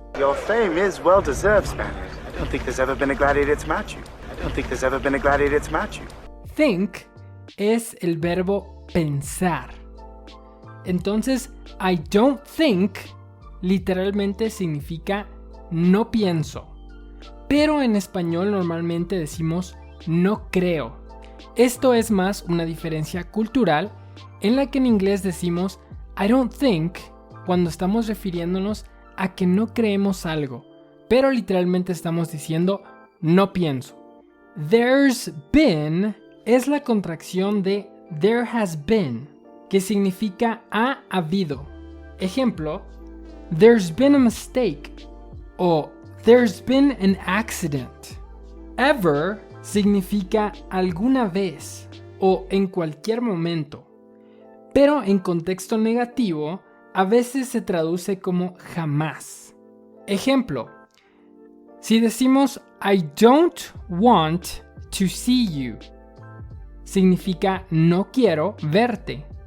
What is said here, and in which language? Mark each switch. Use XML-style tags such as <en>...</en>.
<en>your fame is well-deserved, Spaniard. I don't think there's ever been a gladiator to match you. I don't think there's ever been a gladiator to match you.</en> <es>Think es el verbo pensar. Entonces,</es> <en>I don't think</en> <es>literalmente significa no pienso. Pero en español normalmente decimos no creo. Esto es más una diferencia cultural en la que en inglés decimos</es> <en>I don't think</en> <es>cuando estamos refiriéndonos a que no creemos algo, pero literalmente estamos diciendo no pienso.</es> <en>There's been</en> <es>es la contracción de</es> <en>there has been,</en> <es>que significa ha habido.</es> <en>Ejemplo, there's been a mistake o there's been an accident.</en> <es>Ever significa alguna vez o en cualquier momento, pero en contexto negativo a veces se traduce como jamás. Ejemplo, si decimos</es> <en>I don't want to see you,</en> <es>significa no quiero verte.</es>